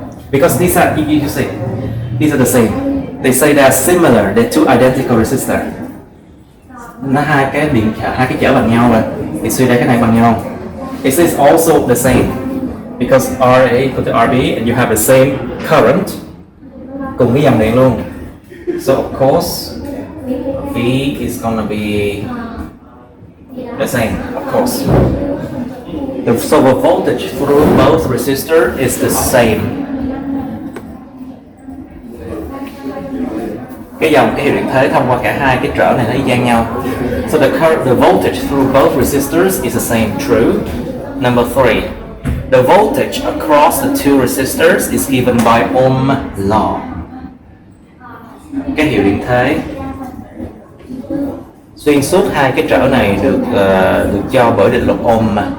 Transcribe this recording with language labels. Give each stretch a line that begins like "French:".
English: Because these are, you say, these are the same. They say they are similar. They're two identical resistors.
Vietnamese: Nó hai cái chở bằng nhau rồi. Thì suy ra cái này bằng nhau.
English: It says also the same. Because RA equal to RB and you have the same current.
Vietnamese: Cùng cái dòng điện luôn.
English: So of course, V is gonna be the same, of course. So the voltage through both resistors is the same.
Vietnamese: Cái hiệu điện thế thông qua cả hai cái trở này nó y chang nhau.
English: So the voltage through both resistors is the same. True. Number three, the voltage across the two resistors is given by Ohm law.
Vietnamese: Cái hiệu điện thế xuyên suốt hai cái trở này được cho bởi định luật Ohm.